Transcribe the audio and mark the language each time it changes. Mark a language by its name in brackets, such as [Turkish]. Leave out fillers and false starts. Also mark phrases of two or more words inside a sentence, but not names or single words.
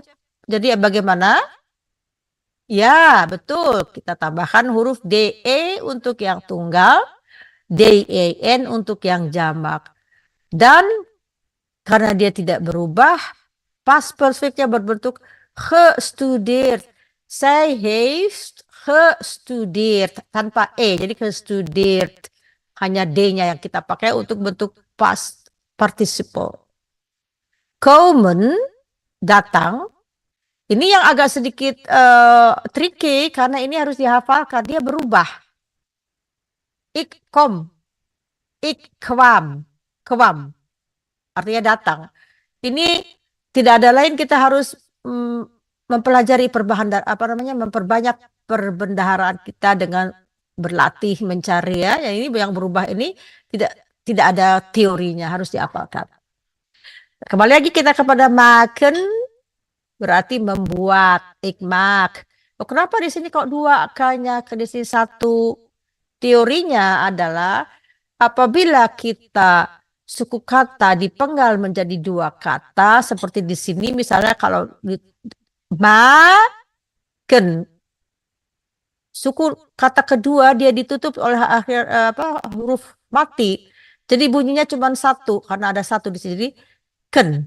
[Indonesian] Jadi bagaimana? Ya, betul. Kita tambahkan huruf DE untuk yang tunggal, DEN untuk yang jamak. Dan karena dia tidak berubah, [English] past perfectnya [Indonesian] berbentuk gestudeerd. [Dutch] Zij heeft gestudeerd [Indonesian] tanpa E, jadi [Dutch] gestudeerd. [Indonesian] Hanya D-nya yang kita pakai untuk bentuk [English] past participle. [Indonesian] Komen, datang. Ini yang agak sedikit tricky karena ini harus dihafalkan. Dia berubah. [Dutch] Ik kom, ik kwam, kwam. [Indonesian] Artinya datang. Ini tidak ada lain, kita harus mempelajari memperbanyak perbendaharaan kita dengan berlatih mencari ya. Ini yang berubah ini tidak ada teorinya, harus dihafalkan. Kembali lagi kita kepada maken, berarti membuat, [Dutch] ik maak. [Indonesian] Oh, kenapa di sini kok dua akanya, di sini satu? Teorinya adalah apabila kita suku kata dipenggal menjadi dua kata, seperti di sini misalnya kalau maken, suku kata kedua dia ditutup oleh huruf mati, jadi bunyinya cuma satu karena ada satu di sini, ken.